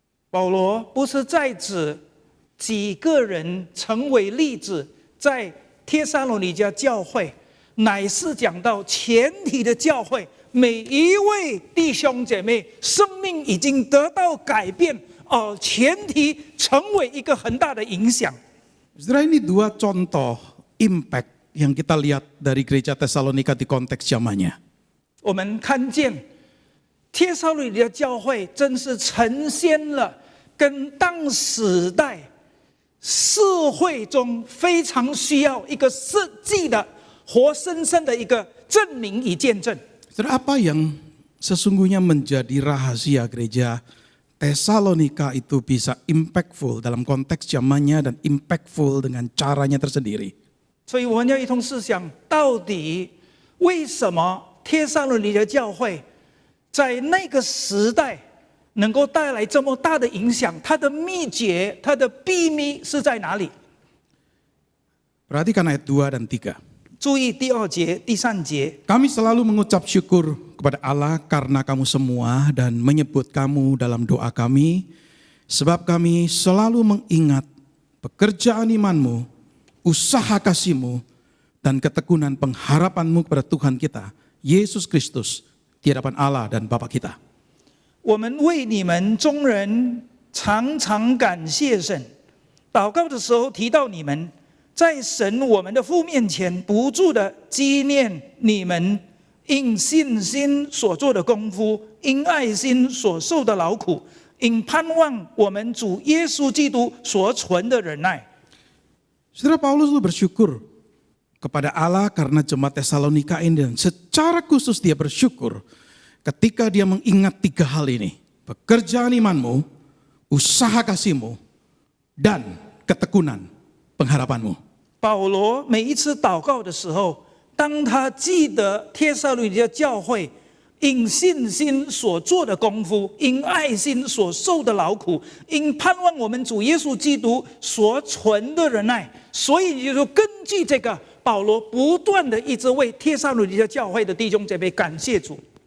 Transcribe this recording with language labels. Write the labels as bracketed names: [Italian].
[Chinese] 保罗不是在指几个人成为例子，在帖撒罗尼迦教会，乃是讲到全体的教会，每一位弟兄姐妹生命已经得到改变，全体成为一个很大的影响。 [Indonesian] Saudara, ini dua contoh impact yang kita lihat dari gereja Tesalonika di konteks zamannya. [Chinese] 我们看见帖撒罗尼迦教会真是呈现了跟当时代社会中非常需要一个实际的活生生的一个证明与见证。 [Indonesian] Saudara, apa yang sesungguhnya menjadi rahasia gereja Tesalonika itu bisa impactful dalam konteks zamannya dan impactful dengan caranya tersendiri. [Chinese] 所以我们要一同思想，到底为什么帖撒罗尼迦教会在那个时代能够带来这么大的影响？它的秘诀、它的秘密是在哪里？ [Indonesian] Perhatikan ayat 2 dan 3. [Chinese] 注意第2节、第3节。 [Indonesian] Kami selalu mengucap syukur kepada Allah karena kamu semua dan menyebut kamu dalam doa kami, sebab kami selalu mengingat pekerjaan imanmu, usaha kasihmu, dan ketekunan pengharapanmu kepada Tuhan kita, Yesus Kristus, di hadapan Allah dan Bapa kita. [Chinese] 我们为你们众人常常感谢神，祷告的时候提到你们，在神我们的父面前不住的纪念你们因信心所做的功夫，因爱心所受的劳苦，因盼望我们主耶稣基督所存的忍耐。 [Indonesian] Saudara, Paulus itu bersyukur kepada Allah karena jemaat Tesalonika ini, dan secara khusus dia bersyukur ketika dia mengingat 3 hal ini: pekerjaan imanmu, usaha kasihmu, dan ketekunan pengharapanmu. [Chinese] 保罗每一次祷告的时候，当他记得帖撒罗尼迦教会因信心所做的功夫，因爱心所受的劳苦，因盼望我们主耶稣基督所存的忍耐，所以就说根据这个，保罗不断的一直为帖撒罗尼迦教会的弟兄姐妹感谢主。